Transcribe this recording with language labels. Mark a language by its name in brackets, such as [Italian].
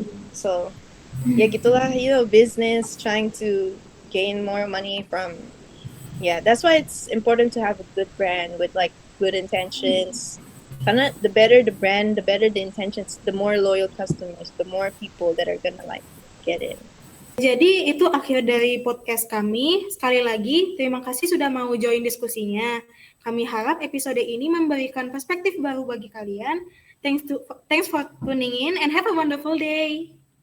[English] So [Indonesian] ya gitulah, [English] you know, business trying to gain more money from, yeah, that's why it's important to have a good brand with like good intentions. [Indonesian] Karena [English] the better the brand, the better the intentions, the more loyal customers, the more people that are gonna like get in. [Indonesian] Jadi itu akhir dari podcast kami. Sekali lagi, terima kasih sudah mau join diskusinya. Kami harap episode ini memberikan perspektif baru bagi kalian. [English] Thanks for tuning in and have a wonderful day.